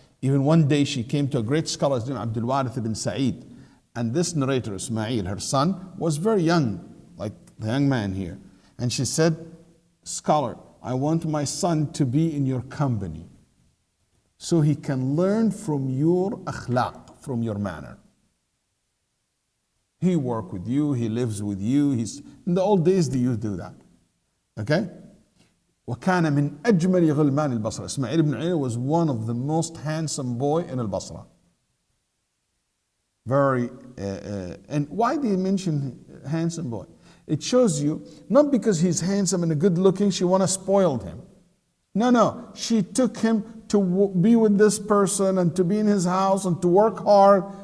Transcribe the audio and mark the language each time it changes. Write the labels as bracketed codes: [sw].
[en] Even one day she came to a great scholar named Abdul Warith ibn Sa'id, and this narrator Ismail, her son, was very young, like the young man here, and she said, "Scholar, I want my son to be in your company so he can learn from your akhlaq, from your manner. He work with you, he lives with you. In the old days they used to do that. Okay? [ar] وكان من أجمل غلمان البصرة. [en] Ismail ibn Ulayya was one of the most handsome boy in al-Basra. Very, and why do you mention handsome boy? It shows you, not because he's handsome and good looking, she want to spoil him. No, she took him to be with this person and to be in his house and to work hard.